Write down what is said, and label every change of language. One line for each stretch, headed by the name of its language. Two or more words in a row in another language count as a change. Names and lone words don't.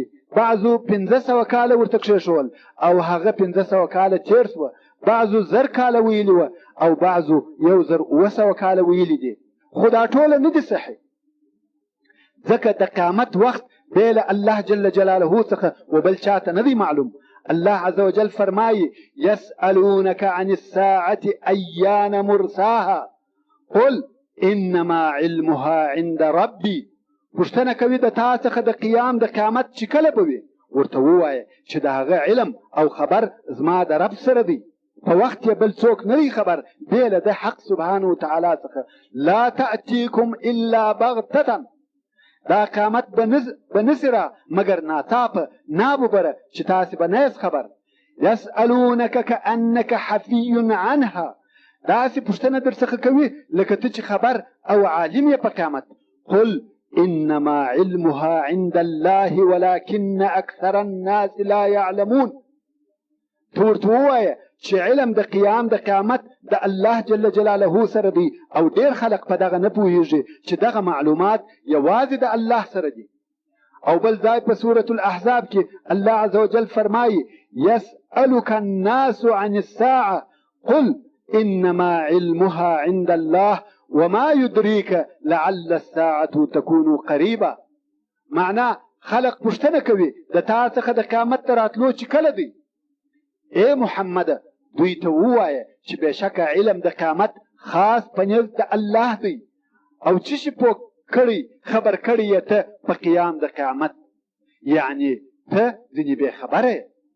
Pashto: بعضو 500 کاله ورته کښېښول او هغه 500 کاله تېر سوه. بعضو 1000 کاله ویلي وه او بعضو 1700 کاله ویلي دي. خو دا ټوله نه دي صحیح، ځکه د قیامت وخت بې له
Arabic: الله جل جلاله
Pashto: څخه و بل چاته نه دی معلوم.
Arabic: الله عز وجل
Pashto: فرمایي:
Arabic: يسألونك عن الساعة أيان مرساها قل انما علمها عند ربي.
Pashto: پوښتنه کوي د تا څخه د قیام د قیامت چې کله به وي، ورته ووایه چې د هغه علم او خبر زما د رب سره دی. په وخت یې بل څوک نه دی خبر بې له د حق
Arabic: سبحانه وتعالی
Pashto: څخه
Arabic: لا تأتیکم الا بغتة
Pashto: دا قیامت به نسي را مګر ناڅاپه ناببره چې تاسې به نه یاست خبر
Arabic: یسألونک کأنک حفی عنها
Pashto: داسې پوښتنه در څخه کوي لکه ته چې خبر او عالم یې په قیامت
Arabic: قل انما علمها عند الله ولكن اکثر الناس لا يعلمون
Pashto: ته ورته ووایه چې علم د قیامت د
Arabic: الله جل
Pashto: جلاله سره دی او ډیر خلق په دغه نه پوهیږي چې دغه معلومات یوازې د الله سره دي او بل ځای په سورة
Arabic: الاحزاب کې الله عز وجل فرمایي يسألك الناس عن الساعة قل انما علمها عند الله وما يدريك لعل الساعة تكون قريبا
Pashto: معنا خلق پوښتنه کوي د تا څخه د قیامت تر راتلو چې کله دی اے محمد دوی ته ووایه چې بېشکه علم د قیامت خاص په نزد د الله دی او چې شي پوه کړی خبر کړی یې ته په قیام د قیامت یعنی ته ځینې بې خبره یې